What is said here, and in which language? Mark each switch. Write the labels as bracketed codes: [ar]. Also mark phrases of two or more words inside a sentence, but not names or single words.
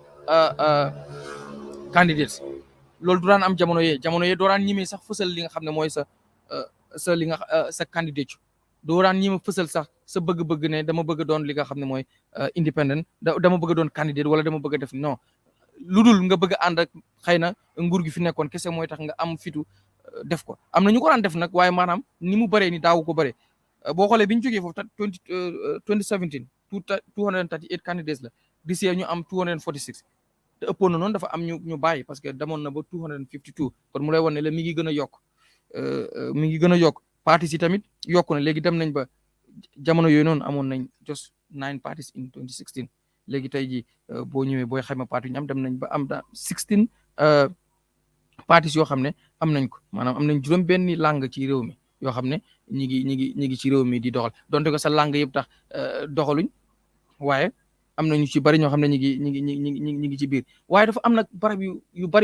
[wo] candidates loolu du daan am jamono yee doo daan ñimee sax fësal li nga xam ne mooy sa candidature doo daan ñime fësal sax sa bëgg-bëgg ne dama bëgg doon li nga xam ne mooy independent dama bëgg doon candidate wala dama bëgg def non lu dul nga bëgg ànd ak xëy na nguur gi fi nekkoon kese mooy tax nga am fitu def ko am na ñu ko daan def nag waaye maanaam ni mu bëree ni daawu ko bëree boo xoolee bi ñu jógee foofu 2017 238 candidates la [en] this year [wo] ñu am 246 te ëppoon na noonu dafa am ñu bàyyi parce que demoon na ba 252 kon mu lay wan ne la mi ngi gën a yokk mi ngi gën a yokk parties yi tamit yokku na léegi dem nañ ba jamono yooyu noonu amoon nañ [en] just 9 parties in 2016 [wo] léegi tey ji boo ñëwee booy xayma parti ñu am dem nañ ba am 16 parties yoo xam ne am nañ ko maanaam am nañ juróom benni langue ci réew mi yoo xam ne ñi ngi ci réew mi di doxal donte ko sa langue yëpp tax doxaluñ waaye am na ñu ci bari ñoo xam ne ñi ngi ci biir waaye dafa am nag barab yu bari